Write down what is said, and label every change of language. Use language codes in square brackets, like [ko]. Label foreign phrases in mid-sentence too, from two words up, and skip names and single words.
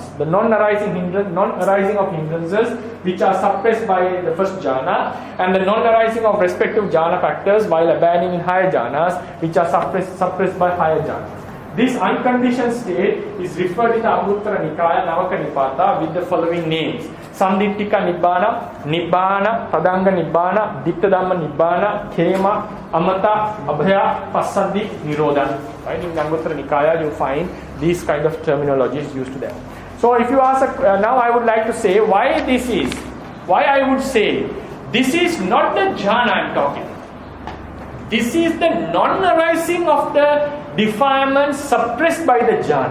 [en] The non-arising of hindrances which are suppressed by the first jhana, and the non-arising of respective jhana factors while abandoning in higher jhanas which are suppressed by higher jhanas. This unconditioned state is referred in the Anguttara Nikaya Navaka Nipata with the following names: [pi] Sandittika Nibbana, Nibbana, Tadanga Nibbana, Dittadhamma Nibbana, Khema, Amata, Abhaya, Passadhi, Nirodha. [en] Right? In the Anguttara Nikaya you find these kind of terminologies used to them. So if you ask, now I would like to say why I would say this is not the jhana I am talking. This is the non-arising of the defilements suppressed by the jhana.